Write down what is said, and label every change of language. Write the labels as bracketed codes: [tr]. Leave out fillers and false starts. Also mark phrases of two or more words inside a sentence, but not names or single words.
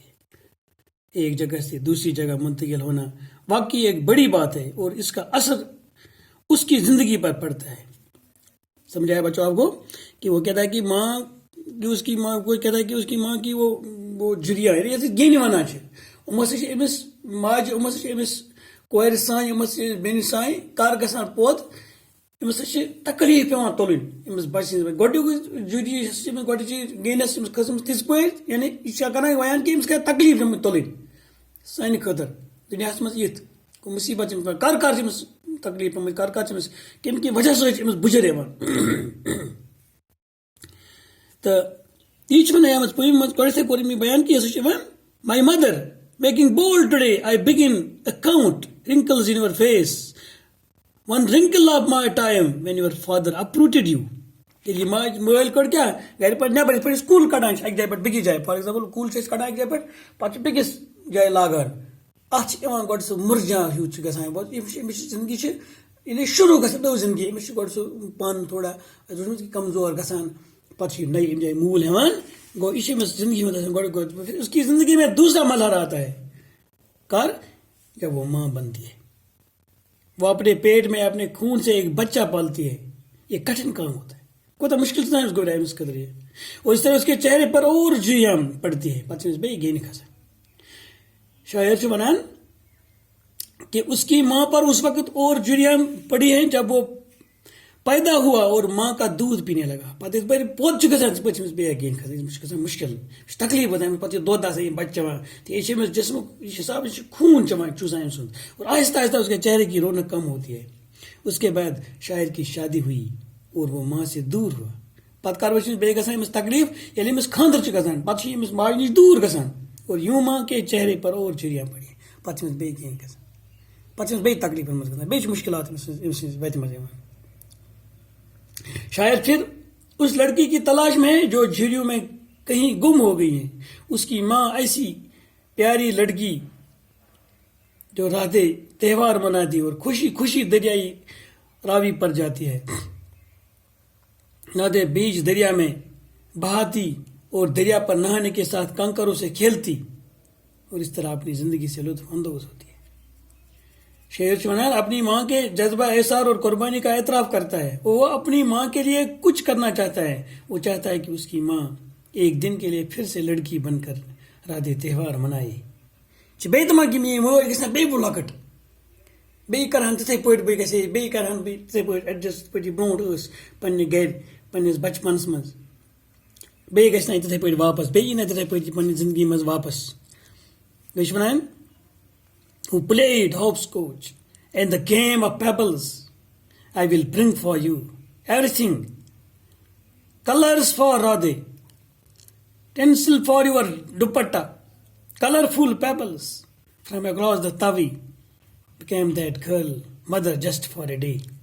[ur] ایک جگہ سے دوسری جگہ منتقل ہونا واقعی ایک بڑی بات ہے اور اس کا اثر اس کی زندگی پر پڑتا ہے۔ سمجھایا بچوں آپ کو کہ وہ کہتا ہے کہ اس کی ماں کی وہ جھریاں گینی [ks] ونان امس ماجہ امس کورِ سانہِ بیٚنہِ سانہِ کر گژھان پوت، امس تکلیف پیوان تلن امس بچہ گۄڈنیُک گۄڈنچی گینس کھسم تِژ پٲٹھۍ، یعنی یہ کران بیان کہ امس کیا تکلیف تلن سانہِ خٲطرٕ دنیاہس منٛز یِتھ مصیبت کر امس تکلیف پیمٕتۍ کر کمہِ کہِ وجہ سۭتۍ امس بُجر یوان۔ تو یہ ونان پویم مز گۄڈنیتھٕے کوٚر أمۍ بیان کہ سُہ چھِ ونان [en] my mother making bold today I began a count wrinkles in your face, one wrinkle of my time when your father uprooted you. [ks] ییٚلہِ یہِ مٲلۍ کٔڑ کیٛاہ گرِ پٮ۪ٹھ نٮ۪بر یِتھ پٲٹھۍ سکوٗل کڑان چھِ اَکہِ جایہِ پٮ۪ٹھ بیٚکِس جایہِ، [en] for example [ks] کوٗل چھِ أسۍ کڑان اَکہِ جایہِ پٮ۪ٹھ پَتہٕ چھِ بیٚکِس جایہِ لاگان، اَتھ چھِ یِوان گۄڈٕ سُہ مُرجان ہیوٗ چھُ گژھان، أمِس چھِ زندگی چھِ ییٚلہِ شروٗع گژھان نٔو زندگی أمِس چھِ گۄڈٕ سُہ پَن تھوڑا کمزور گژھان، پَتہٕ چھِ یہِ نٔے اَمہِ جایہِ موٗل ہٮ۪وان، گوٚو یہِ چھِ أمِس زندگی منٛز آسان گۄڈٕ [ur] اس کی زندگی میں دوسرا مرحلہ آتا ہے [ks] کر [ur] جب وہ ماں بنتی ہے، وہ اپنے پیٹ میں اپنے خون سے ایک بچہ پالتی ہے۔ یہ کٹھن کام ہوتا ہے، کوتا مشکل سے گوڑا امس قدر یہ، اور اس طرح اس کے چہرے پر اور جھریاں پڑتی ہے، [ks] پتہ بیٚیہِ گینہِ کھسان۔ شاعر چھُ ونان کہ [ur] اس کی ماں پر اس وقت اور جھریاں پڑی ہیں جب وہ پیدا ہوا اور ماں کا دودھ پینے لگا، [ks] پتہ پوت گژھان پہ بیٚیہِ گینہِ کھسان، امس گژھان مشکل، تکلیف واتان پتہ دۄد آسان یہ بچہ چٮ۪وان تو یہ امس جسمک حساب خون چوسان أمۍ سُنٛد، [ur] اور آہستہ آہستہ اس کے چہرے کی رونق کم ہوتی ہے۔ اس کے بعد شاعر کی شادی ہوئی اور وہ ماں سے دور ہوا، [ks] پتہ کر بیٚیہِ گژھان امس تکلیف ییٚلہِ امس خاندر چھُ گژھان، پتہ چھِ امس ماجہِ نش دور گژھان [ur] اور یوں ماں کے چہرے پر اور جھریاں پڑی، [ks] پتہ چھِ امس بیٚیہِ کینٛہہ گژھان، پتہ چھِ امس بیٚیہِ تکلیفن منٛز گژھان، بیٚیہِ چھِ مشکلات امس سٕنٛز وتہِ منٛز یِوان۔ [ur] شاعر پھر اس لڑکی کی تلاش میں ہے جو جھریوں میں کہیں گم ہو گئی ہے۔ اس کی ماں ایسی پیاری لڑکی جو راتیں تہوار مناتی اور خوشی خوشی دریائی راوی پر جاتی ہے، نادے بیچ دریا میں بہاتی اور دریا پر نہانے کے ساتھ کنکروں سے کھیلتی اور اس طرح اپنی زندگی سے لطف اندوز ہوتی ہے۔ شاعر چونان اپنی ماں کے جذبہ احسار اور قربانی کا اعتراف کرتا ہے، وہ اپنی ماں کے لیے کچھ کرنا چاہتا ہے، وہ چاہتا ہے کہ اس کی ماں ایک دن کے لیے پھر سے لڑکی بن کر راتیں تہوار منائے۔ [ks] بیٚیہِ تہِ ما کہ میٛٲنۍ مٲج گژھِ نا بیٚیہِ بہٕ لۄکٕٹ، بیٚیہِ کَرٕہَن تِتھَے پٲٹھۍ بہٕ گژھِ ہے بیٚیہِ کَرٕہَن بہٕ تِتھَے پٲٹھۍ ایڈجسٹ یِتھ پٲٹھۍ یہِ برونٛٹھ ٲس پنٛنہِ گَرِ پنٛنِس بَچپَنَس منٛز بیٚیہِ گژھِ نہٕ یہِ تِتھَے پٲٹھۍ واپَس بیٚیہِ یی نہٕ تِتھَے پٲٹھۍ یہِ پنٛنہِ زِندگی منٛز واپَس بیٚیہِ چھِ وَنان [en] who played hopscotch and the game of pebbles I will bring for you everything colors for Radhe tinsel for your dupatta colorful pebbles from across the tavi became that girl mother just for a day